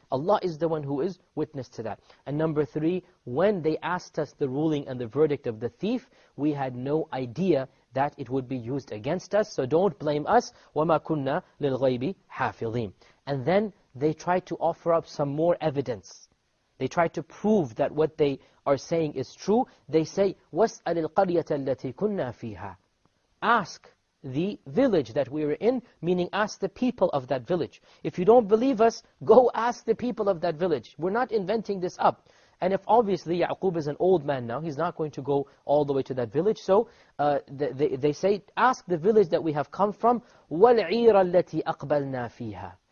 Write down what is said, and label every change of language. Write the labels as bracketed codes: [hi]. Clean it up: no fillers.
[en] Allah is the one who is witness to that. And number three, when they asked us the ruling and the verdict of the thief, we had no idea that it would be used against us. So don't blame us. [ar] وَمَا كُنَّا لِلْغَيْبِ حَافِظِينَ. [en] And then they try to offer up some more evidence. They try to prove that what they are saying is true. They say, [ar] وَاسْأَلِ الْقَرْيَةَ الَّتِي كُنَّا فِيهَا. [en] Ask the village that we were in, meaning ask the people of that village. If you don't believe us, go ask the people of that village. We're not inventing this up. And if obviously Ya'qub is an old man now, he's not going to go all the way to that village. So they say, ask the village that we have come from, [ar] وَالْعِيرَ الَّتِي أَقْبَلْنَا فِيهَا.